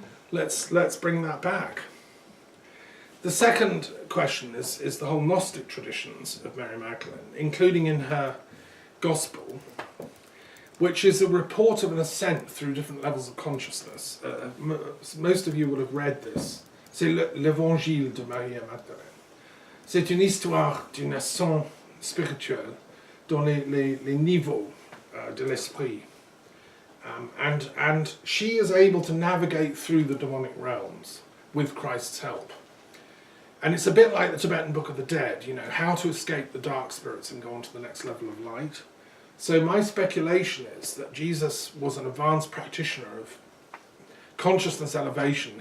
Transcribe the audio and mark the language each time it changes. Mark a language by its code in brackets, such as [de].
[en] Let's bring that back. The second question is the whole Gnostic traditions of Mary Magdalene, including in her Gospel, which is a report of an ascent through different levels of consciousness. Most of you will have read this. [fr] C'est l'Évangile de Marie Magdalene. C'est une histoire d'une ascension spirituelle dans les niveaux de l'esprit. [en] And she is able to navigate through the demonic realms with Christ's help. And it's a bit like the Tibetan Book of the Dead, you know, how to escape the dark spirits and go on to the next level of light. So my speculation is that Jesus was an advanced practitioner of consciousness elevation.